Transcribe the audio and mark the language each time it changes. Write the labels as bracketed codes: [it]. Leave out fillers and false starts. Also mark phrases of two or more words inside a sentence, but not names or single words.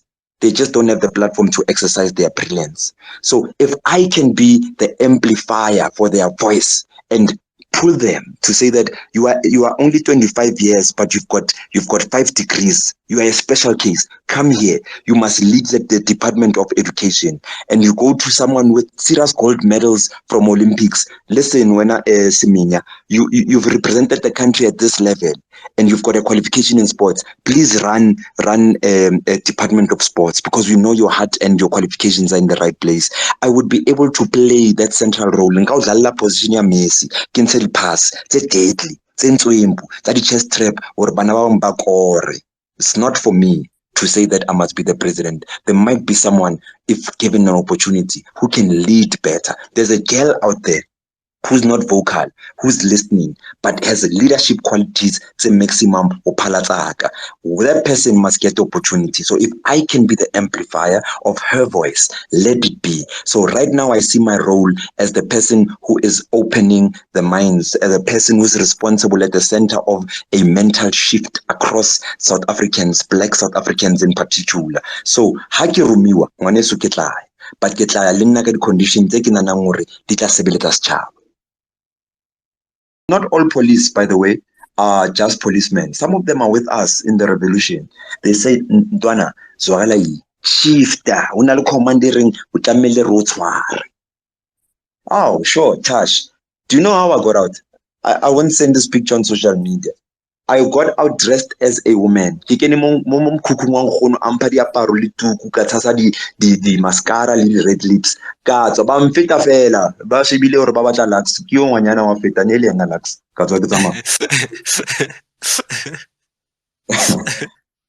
[en] They just don't have the platform to exercise their brilliance. So if I can be the amplifier for their voice and pull them to say that you are only 25 years, but you've got 5 degrees, you are a special case, come here, you must lead the Department of Education, and you go to someone with serious gold medals from Olympics. Listen, when Siminya, you've represented the country at this level and you've got a qualification in sports, please run a Department of Sports, because we know your heart and your qualifications are in the right place. I would be able to play that central role. [st] Nka o dlalla position ya Messi, ke ntshe di-pass tse deadly, tse ntswempu, tsa di-chest trap, hore bana ba bang ba kore. [en] It's not for me to say that I must be the president. There might be someone, if given an opportunity, who can lead better. There's a girl out there who's not vocal, who's listening, but has leadership qualities to maximum opalatsaka. That person must get the opportunity. So if I can be the amplifier of her voice, let it be. So right now I see my role as the person who is opening the minds, as a person who's responsible at the center of a mental shift across South Africans, Black South Africans in particular. [st] So ha ke romiwa ngwaneso ke tla, but ke tla le nna ka di-conditions tse ke nanang hore di tla sebeletsa setjhaba. [en] Not all police, by the way, are just policemen. Some of them are with us in the revolution. They say, [st] Ntwana, zwagala shifter, o na le commandering, o tlamehile re o tshware. [en] Oh, sure, Tash. Do you know how I got out? I won't send this picture on social media. I got out dressed as a woman. [st] Ke kene mo mokhukhung wa nkgono a mpha diaparo le tuku, ka tshasa di mascara le di- [en] red lips. [st] Ka tswa ba mfeta fela, ba shebile hore ba batla Lux. Ke yo ngwanyana wa feta ne le yena Lux. Ka tswa ke tsamaya.